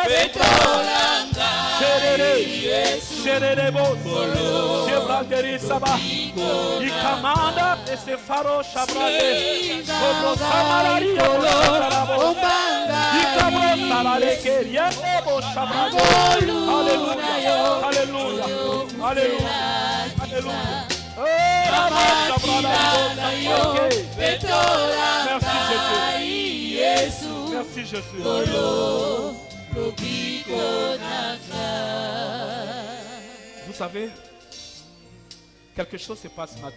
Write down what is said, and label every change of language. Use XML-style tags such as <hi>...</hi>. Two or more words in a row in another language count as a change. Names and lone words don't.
<fr>Petola Sherere Bos Shebranderi Saba Ikamanda Esefaro Shabrande Kobro Samararia Sharabo Ikabro Salareke Yebo Shabrande Alléluia Alléluia Alléluia Alléluia. Merci Jésus. Vous savez, quelque chose se passe ce matin.</fr>